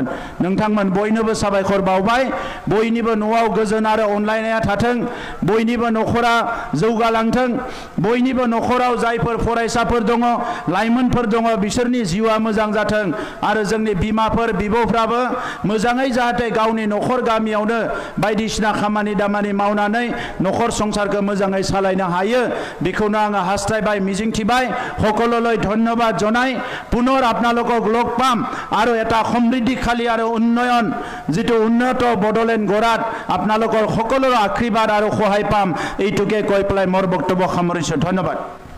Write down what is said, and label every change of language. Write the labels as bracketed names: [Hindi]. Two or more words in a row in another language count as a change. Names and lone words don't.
[Bodo] नोंथांमोन बयनोबो साबायखर बावबाय। बयनिबो न'आव गोजोन आरो अनलायनाया थाथों, बयनिबो न'खरा जौगालांथों, बयनिबो न'खराव जायफोर फरायसाफोर दङ, लाइमोनफोर दङ बिसोरनि जिउआ मोजां जाथों। आरो जोंनि बिमाफोर बिब'फ्राबो मोजाङै जाहाथे गावनि न'खर गामियावनो बायदिसिना खामानि दामानि मावनानै न'खर संसारखौ मोजाङै सालायनो हायो बेखौनो आङो हास्थायबाय, मिजिंथिबाय। [Assamese] সকললৈ ধন্যবাদ জনাই পুনৰ আপোনালোকক লগ পাম আৰু এটা সমৃদ্ধিশালী আৰু উন্নয়ন যিটো উন্নত বড়োলেণ্ড গঢ়াত আপোনালোকৰ সকলোৰে আশীৰ্বাদ আৰু সহায় পাম এইটোকে কৈ পেলাই মোৰ বক্তব্য সামৰিছোঁ। ধন্যবাদ।